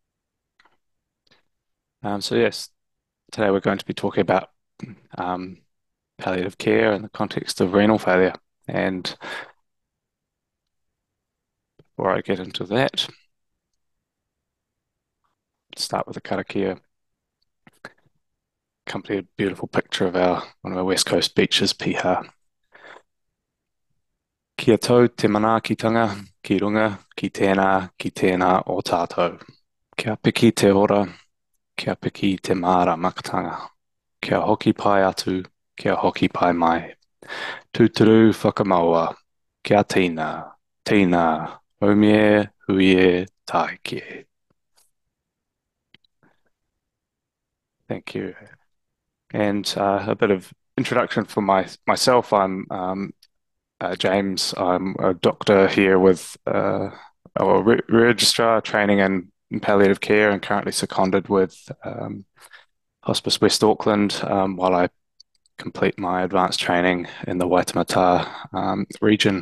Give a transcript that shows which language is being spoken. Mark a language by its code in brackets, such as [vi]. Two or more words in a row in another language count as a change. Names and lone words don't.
[en] So yes, today we're going to be talking about palliative care in the context of renal failure. And before I get into that, start with a karakia, accompanied a beautiful picture of one of our West Coast beaches, Piha. [mi] Kia tau te manaakitanga, ki runga, ki tēnā o tātou. Kia piki te ora, kia piki te māra makatanga. Kia hoki pai atu, kia hoki pai mai. Tūturu whakamaua, kia tīna, tīna, haumie, huie, tāike. [en] Thank you. And a bit of introduction for myself. I'm James. I'm a doctor here with a registrar training in palliative care, and currently seconded with Hospice West Auckland while I complete my advanced training in the Waitemata region.